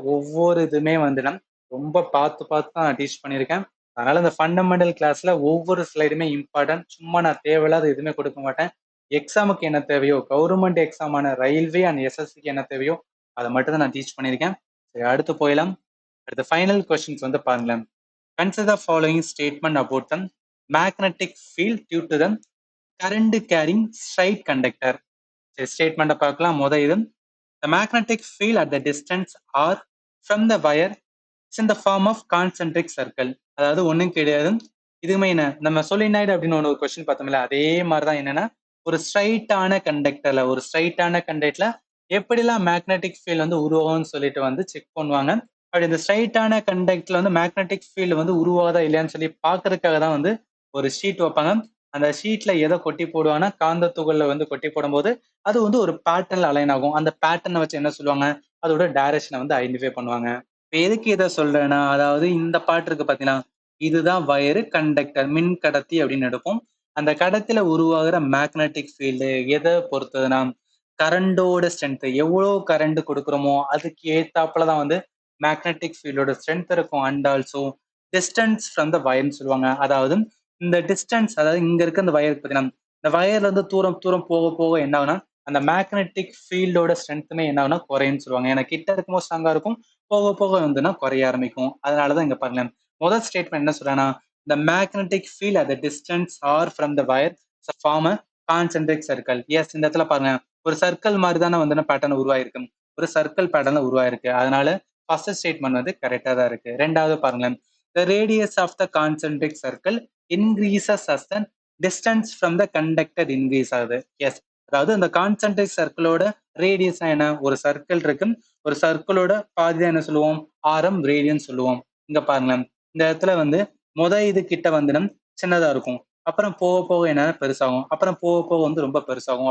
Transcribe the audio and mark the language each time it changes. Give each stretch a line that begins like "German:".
Tamil: ஒவ்வொரு இதுவுமே வந்து நான் ரொம்ப பார்த்து பார்த்து தான் நான் டீச் பண்ணியிருக்கேன். அதனால இந்த ஃபண்டமெண்டல் கிளாஸ்ல ஒவ்வொரு ஸ்லைடுமே இம்பார்ட்டன்ட். சும்மா நான் தேவையில்லாத எதுவுமே கொடுக்க மாட்டேன். எக்ஸாமுக்கு என்ன தேவையோ, கவர்மெண்ட் எக்ஸாமான ரயில்வே அண்ட் எஸ்எஸ்சிக்கு என்ன தேவையோ, அதை மட்டும் தான் நான் டீச் பண்ணியிருக்கேன். சரி, அடுத்து போயிடலாம். அடுத்த ஃபைனல் கொஸ்டின்ஸ் வந்து பாருங்களேன்.
English: Consider the following statement about the magnetic field due to the current carrying straight conductor.
Tamil: ஸ்டேட்மெண்ட்டை பார்க்கலாம். இது
English: the magnetic field at the distance r from the wire is in the form of concentric circle.
Tamil: அதாவது ஒண்ணும் கிடையாது. இதுவுமே என்ன, நம்ம solenoid அப்படின்னு ஒரு கொஸ்டின் பார்த்தோம்ல, அதே மாதிரிதான் என்னன்னா, ஒரு ஸ்ட்ரைட்டான கண்டக்டர்ல எப்படிலாம் மேக்னெட்டிக் ஃபீல்ட் வந்து உருவாகும்னு சொல்லிட்டு வந்து செக் பண்ணுவாங்க. அப்படி இந்த ஸ்ட்ரைட்டான கண்டக்டர்ல வந்து மேக்னெட்டிக் ஃபீல்டு வந்து உருவாகுதா இல்லையான்னு சொல்லி பார்க்கறதுக்காக தான் வந்து ஒரு ஷீட் வைப்பாங்க. அந்த ஷீட்ல எதை கொட்டி போடுவாங்கன்னா, காந்த துகள்ல வந்து கொட்டி போடும்போது அது வந்து ஒரு பேட்டர்ன்ல அலைன் ஆகும். அந்த பேட்டர்னை வச்சு என்ன சொல்லுவாங்க, அதோட டைரக்ஷனை வந்து ஐடென்டிஃபை பண்ணுவாங்க. இப்ப எதுக்கு இதை சொல்றேன்னா, அதாவது இந்த பாட்டு இருக்கு பாத்தீங்கன்னா, இதுதான் வயரு கண்டக்டர் மின் கடத்தி அப்படின்னு எடுப்போம். அந்த கடத்தில உருவாகிற மேக்னெட்டிக் ஃபீல்டு எதை பொறுத்ததுன்னா, கரண்டோட ஸ்ட்ரென்த் எவ்வளவு கரண்ட் கொடுக்குறோமோ அதுக்கு ஏத்தாப்புல தான் வந்து மேக்னெட்டிக் ஃபீல்டோட ஸ்ட்ரென்த் இருக்கும்.
English: and also distance from the வயர்னு
Tamil: சொல்லுவாங்க. அதாவது இந்த டிஸ்டன்ஸ், அதாவது இங்க இருக்க அந்த வயர் பார்த்தீங்கன்னா, இந்த வயர்ல இருந்து தூரம் தூரம் போக போக என்ன ஆகுனா, அந்த மேக்னெட்டிக் ஃபீல்டோட ஸ்ட்ரென்த்துமே என்ன ஆகுனா குறையும்னு சொல்லுவாங்க. ஏன்னா கிட்ட இருக்கும்போது ஸ்ட்ராங்கா இருக்கும், போக போக வந்துன்னா குறைய ஆரம்பிக்கும். அதனாலதான் இங்க பாருங்க, முதல் ஸ்டேட்மெண்ட் என்ன சொல்றாங்கன்னா,
English: the magnetic field at the distance r from the wire form a concentric circle.
Tamil: Yes, இந்த இடத்துல பாருங்க, ஒரு சர்க்கிள் மாதிரி தானே வந்து பேட்டர்ன் உருவாயிருக்கு. ஒரு சர்க்கிள் பேட்டர்ன்ல உருவாயிருக்கு. அதனால ஃபர்ஸ்ட் ஸ்டேட்மெண்ட் வந்து கரெக்டா தான் இருக்கு. ரெண்டாவது பாருங்களேன்,
English: the radius of the concentric circle increases as the distance from the conductor increase
Tamil: ஆகுது. எஸ், அதாவது இந்த கான்சென்ட்ரிக் சர்க்கிளோட ரேடியஸ் என்ன, ஒரு சர்க்கிள் இருக்கு, ஒரு சர்க்கிளோட பாதி தான் என்ன சொல்லுவோம், ஆரம் ரேடியன் சொல்லுவோம். இங்க பாருங்களேன், இந்த இடத்துல வந்து இது கிட்ட வந்து சின்னதா இருக்கும், அப்புறம் போக போக என்ன பெருசாகும், அப்புறம் போக போக வந்து ரொம்ப பெருசாகும்.